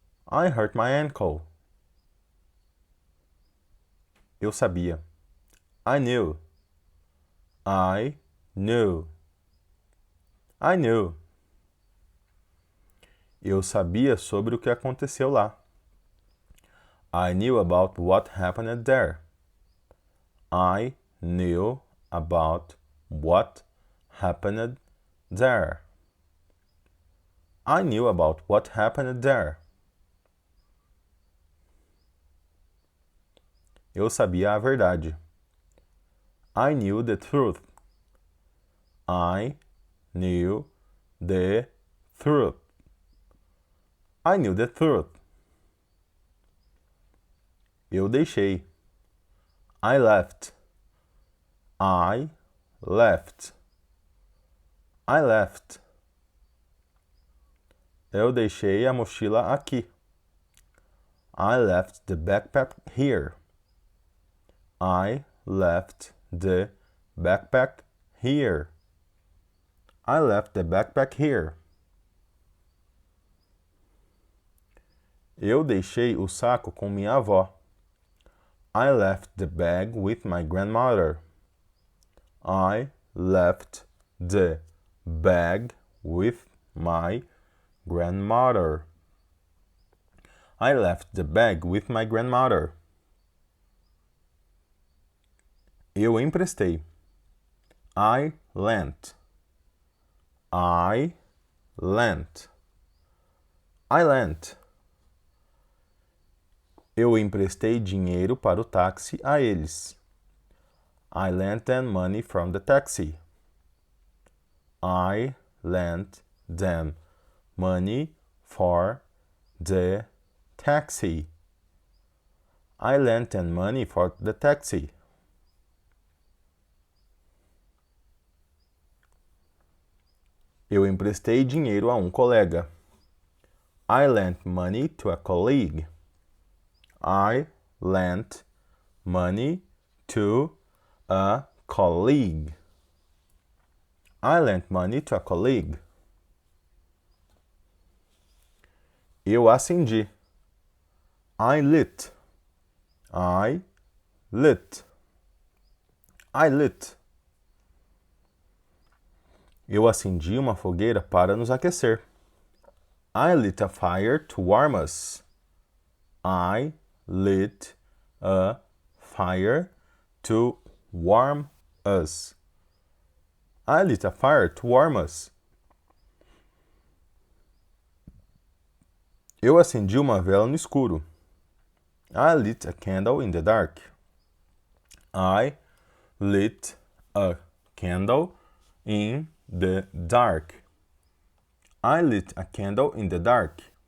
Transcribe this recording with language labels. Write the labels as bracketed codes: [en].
[en] I hurt my ankle. [pt] Eu sabia. [en] I knew. I knew. I knew. [pt] Eu sabia sobre o que aconteceu lá. [en] I knew about what happened there. I knew about what happened there. I knew about what happened there. [pt] Eu sabia a verdade. [en] I knew the truth. I knew the truth. I knew the truth. [pt] Eu deixei. [en] I left. I left. I left. [pt] Eu deixei a mochila aqui. [en] I left the backpack here. I left the backpack here. I left the backpack here. [pt] Eu deixei o saco com minha avó. [en] I left the bag with my grandmother. I left the bag with my grandmother. I left the bag with my grandmother. [pt] Eu emprestei. [en] I lent. I lent. I lent. [pt] Eu emprestei dinheiro para o táxi a eles. [en] I lent them money from the taxi. I lent them money for the taxi. I lent them money for the taxi. [pt] Eu emprestei dinheiro a colega. [en] I lent money to a colleague. I lent money to a colleague. I lent money to a colleague. [pt] Eu acendi. [en] I lit. I lit. I lit. [pt] Eu acendi uma fogueira para nos aquecer. [en] I lit a fire to warm us. I lit a fire to warm us. I lit a fire to warm us. [pt] Eu acendi uma vela no escuro. [en] I lit a candle in the dark. I lit a candle in the dark. I lit a candle in the dark.